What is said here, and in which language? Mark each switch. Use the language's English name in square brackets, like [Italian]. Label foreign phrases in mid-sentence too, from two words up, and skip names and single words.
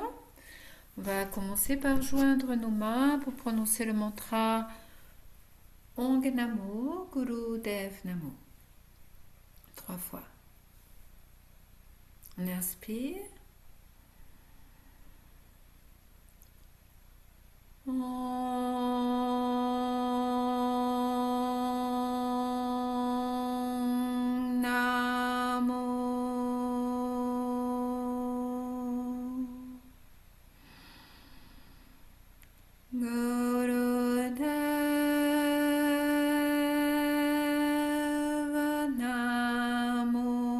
[French] On va commencer par joindre nos mains pour prononcer le mantra [Sanskrit] Ong Namo Guru Dev Namo. [French] 3 fois. On inspire. [Sanskrit] Om Namo Gurudeva Namo.